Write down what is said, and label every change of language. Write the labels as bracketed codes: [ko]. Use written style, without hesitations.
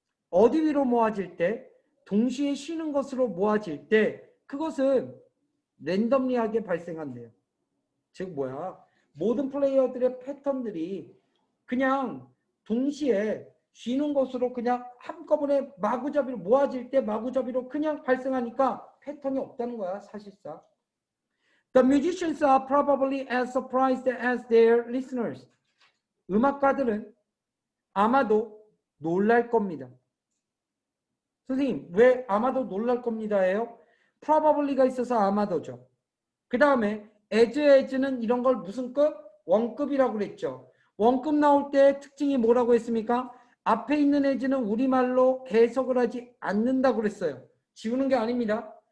[ko] 어디 위로 모아질 때, 동시에 쉬는 것으로 모아질 때, 그것은 랜덤리하게 발생한대요. 즉 뭐야? 모든 플레이어들의 패턴들이 그냥 동시에 쉬는 것으로 그냥 한꺼번에 마구잡이로 모아질 때 마구잡이로 그냥 발생하니까 패턴이 없다는 거야, 사실상. [en] The musicians are probably as surprised as their listeners. [ko] 음악가들은 아마도 놀랄 겁니다. 선생님, 왜 아마도 놀랄 겁니다예요? probably가 있어서 아마도죠. 그 다음에 as는 이런 걸 무슨 급? 원급이라고 그랬죠. 원급 나올 때 특징이 뭐라고 했습니까? 앞에 있는 as는 우리말로 해석을 하지 않는다고 그랬어요. 지우는 게 아닙니다.